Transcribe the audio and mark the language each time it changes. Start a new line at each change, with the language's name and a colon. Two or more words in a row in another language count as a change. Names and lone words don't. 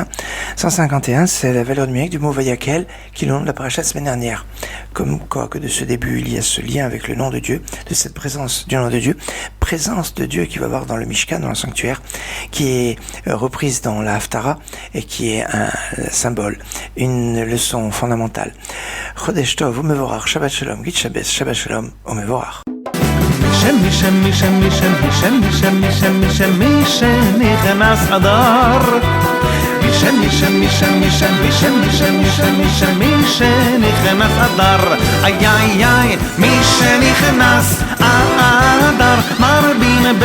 French: 151, c'est la valeur numérique du mot Vayakhel, qui est le nom de la paracha la semaine dernière. Comme quoi que de ce début, il y a ce lien avec le nom de Dieu, de cette présence du nom de Dieu, présence de Dieu qui va voir dans le Mishkan, dans le sanctuaire, qui est reprise dans la Haftara, et qui est un symbole, une leçon fondamentale.
Hebrew: חודש טוב ומבורך, שבת שלום,
Yiddish: גוט שבת,
Hebrew: שבת שלום, ומבורך. שנכנס אדר שנכנס אדר איי איי איי מי שנכנס אדר מרבין